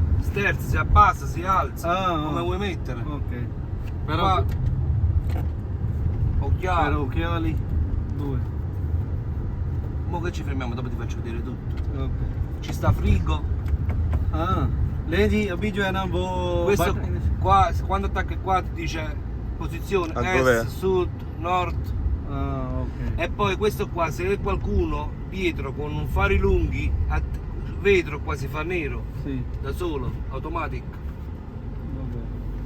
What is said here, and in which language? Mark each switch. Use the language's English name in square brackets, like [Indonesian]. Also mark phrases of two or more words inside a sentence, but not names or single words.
[Italian] Sterzo, si abbassa, si alza. Ah, Come ah. vuoi mettere? Ok. Però Qua, per occhiali. occhiali 2. Mo che ci fermiamo, dopo ti faccio vedere tutto. Ok. Ci sta frigo. Ah, leggi [Hindi] अभी जो है ना वो [Italian] Questo qua, quando attacchi qua ti dice posizione A est, dov'è? sud, nord. Ah, ok. E poi questo qua, se vede qualcuno dietro con un fari lunghi, vetro qua si fa nero, Sì. da solo, automatic. Vabbè.